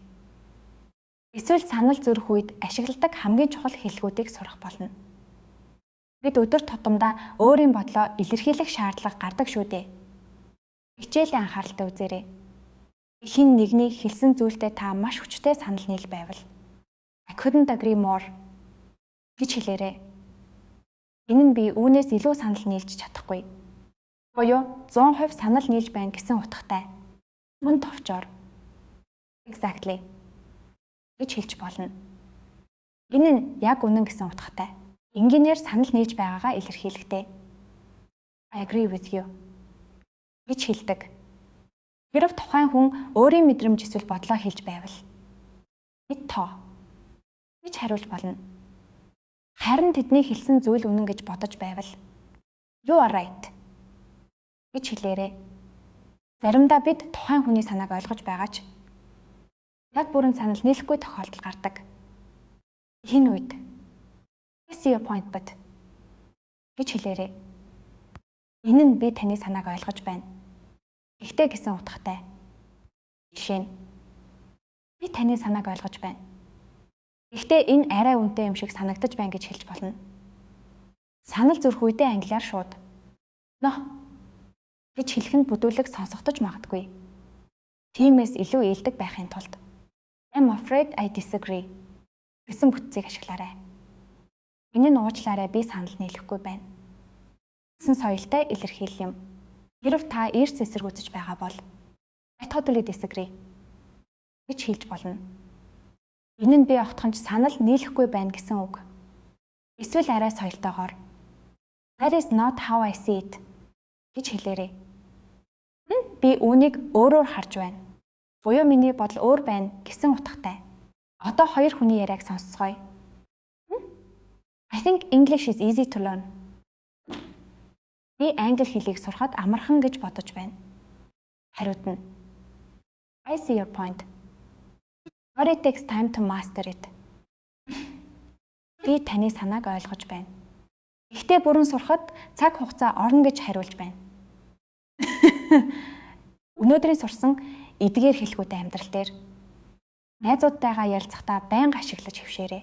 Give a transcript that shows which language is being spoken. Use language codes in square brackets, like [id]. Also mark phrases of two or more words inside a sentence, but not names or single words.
[mn] Эсвэл санал зөрөх үед ашигладаг хамгийн чухал хэллэгүүдийг сурах болно. Бид өдөр тутамдаа өөрийн бодлоо илэрхийлэх шаардлага гардаг шүү дээ. Хичээлийн анхааралтай үзээрэй. Хэн нэгний хэлсэн зүйлдээ та маш хүчтэй санал нийл байвал [en] I couldn't agree more [mn] гэж хэлээрэй. Энэ нь би үүнээс илүү санал нийлж чадахгүй. Буюу 100% санал нийлж байна гэсэн утгатай. Мөн товчоор. Exactly гэж хэлж болно. Энэ нь яг үнэн гэсэн утгатай. Энгийнээр санал нийлж байгаагаа илэрхийлэхтэй. [en] I agree with you [mn] гэж хэлдэг. Хэрв тухайн хүн өөрийн мэдрэмж эсвэл бодлоо хэлж байвал бид тоо гэж хариулж болно. Харин тэдний хэлсэн зүйл үнэн гэж бодож байвал [en] you are right [mn] гэж хэлээрэй. Заримдаа бид тухайн хүний санааг ойлгож байгаа ч яг бүрэн санал нийлэхгүй тохиолдол гардаг. Энэ үед [en] I see your point but [mn] гэж хэлээрэй. Энэ нь би таны санааг ойлгож байна. Гэхдээ гэсэн утгатай. Жишээ нь би таны санааг ойлгож байна. Гэхдээ энэ арай үнэтэй юм шиг санагдаж байна гэж хэлж болно. Санал зөрөх үедээ англиар шууд no гэж хэлэх нь бүдүүлэг сонсогдож магадгүй. Тиймээс илүү ээлдэг байхын тулд [en] I'm afraid I disagree [mn] гэсэн бүтцийг ашиглаарай. Энэ нь уучлаарай би санал нийлэхгүй байна гэсэн соёлтой илэрхийлэл юм. Хэрв та эрс эсрэг үзэж байгаа бол [en] I totally disagree [mn] гэж хэлж болно. Энэ нь би огтхонч санал нийлэхгүй байна гэсэн үг. Эсвэл арай соёлтойгоор [en] That is not how I see it [mn] гэж хэлээрэй. Би үүнийг өөрөөр харж байна. Буюу миний бодол өөр байна гэсэн утгатай. Одоо хоёр хүний яриаг сонсцгоё. [en] I think English is easy to learn. [mn] Би англи хэлийг сурахад амархан гэж бодож байна. Хариуд нь [en] I see your point. But it takes time to master it. [mn] Би таны санааг ойлгож байна. Гэхдээ бүрэн сурахад цаг хугацаа орно гэж хариулж байна. Өнөөдрийн сурсан эдгээр хэлхүүтэй амьдрал дээр найзуудтайгаа ярилцахдаа байнга ашиглаж хөвшөөрэй.